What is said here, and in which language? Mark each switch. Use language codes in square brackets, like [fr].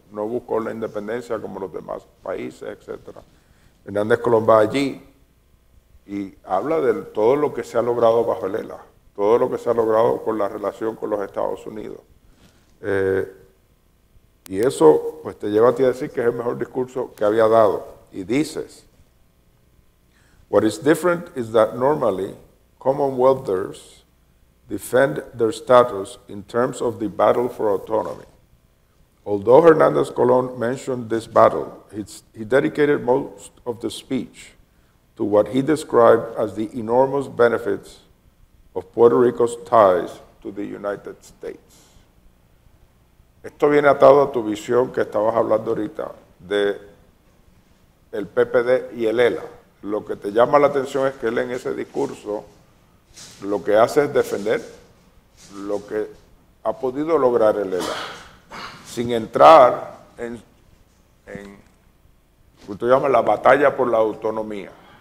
[es] No buscó la independencia como los demás países, etc. Hernández Colón va allí y habla de todo lo que se ha logrado bajo el Lela, todo lo que se ha logrado con la relación con los Estados Unidos. Y eso pues te lleva a ti a decir que es el mejor discurso que había dado. Y dices, [en] "What is different is that normally Commonwealthers defend their status in terms of the battle for autonomy. Although Hernández Colón mentioned this battle, he dedicated most of the speech to what he described as the enormous benefits of Puerto Rico's ties to the United States. [es] Esto viene atado a tu visión que estabas hablando ahorita de el PPD y el ELA. Lo que te llama la atención es que él en ese discurso lo que hace es defender lo que ha podido lograr el ELA, sin entrar en lo que tú llamas la batalla por la autonomía.